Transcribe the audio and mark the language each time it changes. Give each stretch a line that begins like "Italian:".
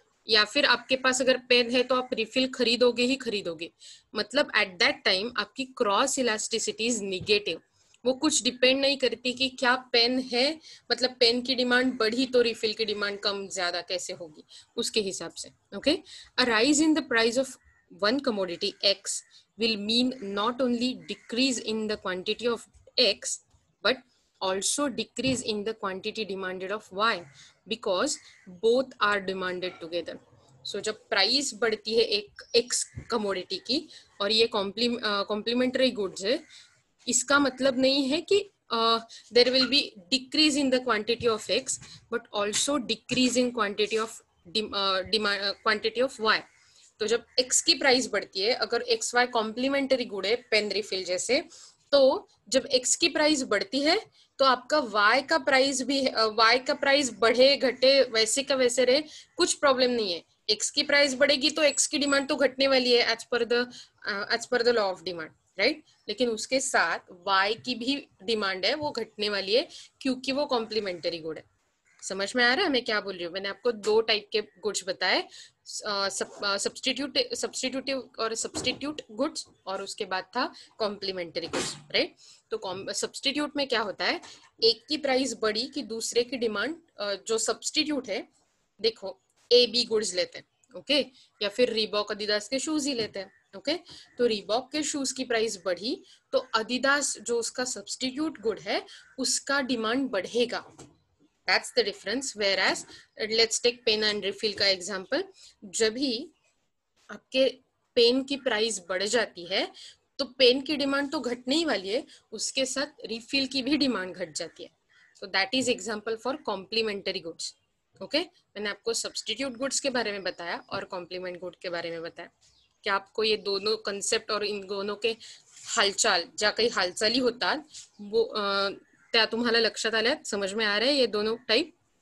Hindi: या फिर आपके पास अगर पेन है तो आप रिफिल खरीदोगे ही खरीदोगे.
English: मतलब at that time आपकी cross elasticity is negative.
Hindi: वो कुछ डिपेंड नहीं करती कि क्या पेन है, मतलब पेन की डिमांड बढ़ी तो रिफिल की डिमांड कम ज्यादा कैसे होगी उसके हिसाब से.
English: Okay, a rise in the price of one commodity X will mean not only decrease in the quantity of X but also decrease in the quantity demanded of Y, because both are demanded together. So
Hindi: जब price बढ़ती है एक X commodity की और ये complementary goods है, इसका मतलब नहीं है कि
English: there will be decrease in the quantity of X but also decrease in quantity of quantity of Y.
Hindi: तो जब X की प्राइस बढ़ती है, अगर XY कॉम्प्लीमेंटरी गुड है पेन रिफिल जैसे, तो जब X की प्राइस बढ़ती है तो आपका Y का प्राइस भी, Y का प्राइस बढ़े घटे वैसे का वैसे रहे, कुछ प्रॉब्लम नहीं है. X की प्राइस बढ़ेगी तो X की डिमांड तो घटने वाली है
English: as per the law of demand,
Hindi: right. लेकिन उसके साथ Y की भी डिमांड है वो घटने वाली है, क्योंकि वो कॉम्प्लीमेंटरी गुड है. समझ में आ रहा है मैं क्या बोल रही हूँ? मैंने आपको दो टाइप के गुड्स बताए, सब्स्टिट्यूटिव और सब्स्टिट्यूट गुड्स, और उसके बाद था कॉम्प्लीमेंटरी गुड्स, राइट. तो सब्स्टिट्यूट में क्या होता है, एक की प्राइस बढ़ी कि दूसरे की डिमांड, जो सब्स्टिट्यूट है, देखो ए बी गुड्स लेते हैं, ओके, या फिर रीबॉक अदिदास के शूज ही लेते हैं, ओके तो रीबॉक के शूज की प्राइस बढ़ी तो अडिडास जो उसका सब्स्टिट्यूट गुड है उसका डिमांड बढ़ेगा.
English: That's the difference. Whereas let's take pen and refill का example.
Hindi: जब भी आपके पेन की प्राइस बढ़ जाती है तो पेन की डिमांड तो घटने ही वाली है, उसके साथ रिफिल की भी डिमांड घट जाती है.
English: So that is example for complementary goods.
Hindi: Okay मैंने आपको सब्स्टिट्यूट गुड्स के बारे में बताया और कॉम्प्लीमेंट गुड के बारे में बताया. क्या आपको ये दोनों कंसेप्ट और इन दोनों के हालचाल
Marathi: ज्या काही हालचाली होतात
Hindi: वो
Marathi: त्या तुम्हाला लक्षात आल्यात,
Hindi: समझ में आ रहा है ये दोनों टाइप?